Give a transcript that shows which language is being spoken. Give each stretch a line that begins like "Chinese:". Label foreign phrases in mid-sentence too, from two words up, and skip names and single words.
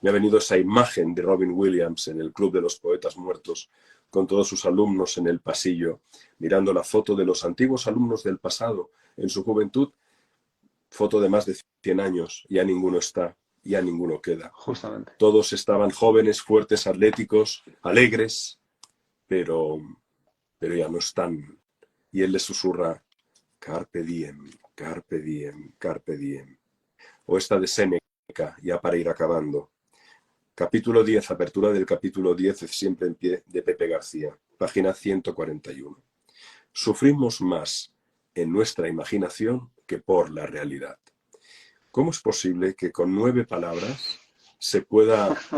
Spanish: me ha venido esa imagen de Robin Williams en el Club de los Poetas Muertos, con todos sus alumnos en el pasillo, mirando la foto de los antiguos alumnos del pasado, en su juventud, foto de más de 100 años, ya ninguno está, ya ninguno queda. Justamente. Todos estaban jóvenes, fuertes, atléticos, alegres, pero ya no están. Y él les susurra,
Latin: carpe diem, carpe diem, carpe diem.
Spanish: O esta de Séneca, ya para ir acabando. Capítulo 10, apertura del capítulo 10, Siempre en pie, de Pepe García, página 141. Sufrimos más en nuestra imaginación que por la realidad. ¿Cómo es posible que con 9 palabras se pueda...